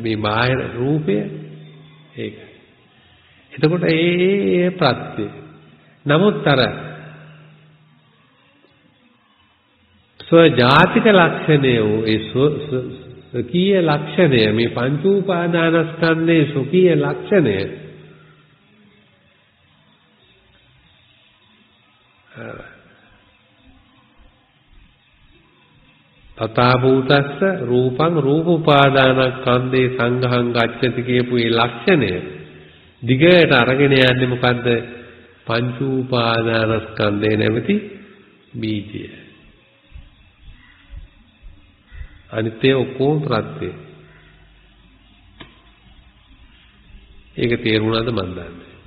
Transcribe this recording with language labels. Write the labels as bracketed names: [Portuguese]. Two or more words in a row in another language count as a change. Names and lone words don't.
[Sinhala] මේ බාහිර රූපය ඒක. එතකොට ඒ ප්‍රත්‍ය. නමුත් අර ස්වජාතික ලක්ෂණය වූ ඒ ස්වකීය ලක්ෂණය, මේ පංච උපාදානස්කන්ධයේ ස්වකීය ලක්ෂණය [Pali] තථා භූතස්ස රූපං රූප උපාදානස්කන්ධේ සංඝං ගච්ඡති [Sinhala] කියපු මේ ලක්ෂණය දිගට අරගෙන යන්නේ මොකද්ද? පංච උපාදානස්කන්ධේ නැමැති බීජය. අනිත්‍ය ඔක්කොම ප්‍රත්‍ය. ඒක තේරුණාද මන් දන්නේ.